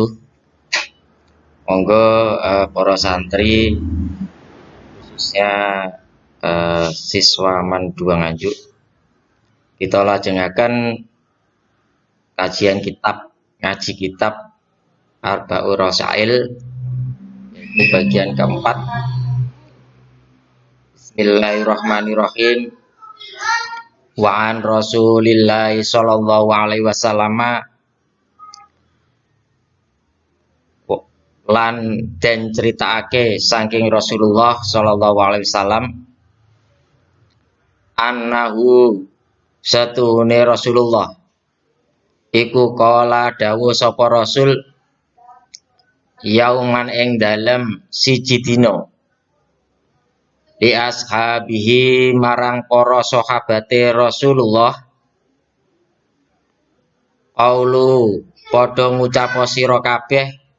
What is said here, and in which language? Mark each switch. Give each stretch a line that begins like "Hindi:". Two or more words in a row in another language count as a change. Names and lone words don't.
Javanese: Monggo para santri khususnya siswa Mandua Nganjuk kita lajengaken kajian ngaji kitab Arba'ur Rasail yaitu bagian keempat.
Arabic: بسم الله الرحمن الرحيم. وعن رسول الله صلى الله عليه وسلم
Javanese: lan den critakake saking
Arabic: رسول الله صلى الله عليه وسلم
Javanese: annahu satuhune Rasulullah iku kala dawuh sapa Rasul yauman ing dalem siji dina
Arabic: لأصحابه
Javanese: marang para sahabate Rasulullah qaulu padha ngucap sira kabeh